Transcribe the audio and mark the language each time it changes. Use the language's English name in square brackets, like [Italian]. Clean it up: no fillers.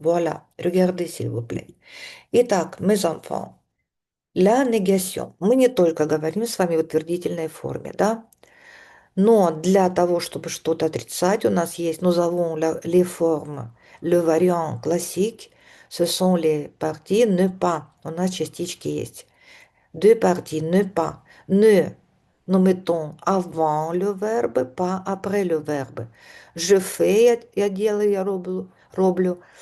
[French] Voilà, regardez s'il vous plaît. Итак, mes enfants, la négation. [Russian] Мы не только говорим с вами в утвердительной форме, да? Но для того, чтобы что-то отрицать, у нас есть, [French] nous avons les formes, le variant classique, ce sont les parties ne pas. [Russian] У нас частички есть. [French] Deux parties, ne pas. Ne, nous mettons avant le verbe, pas après le verbe. Je fais, [Russian] я делаю, [Ukrainian] я роблю.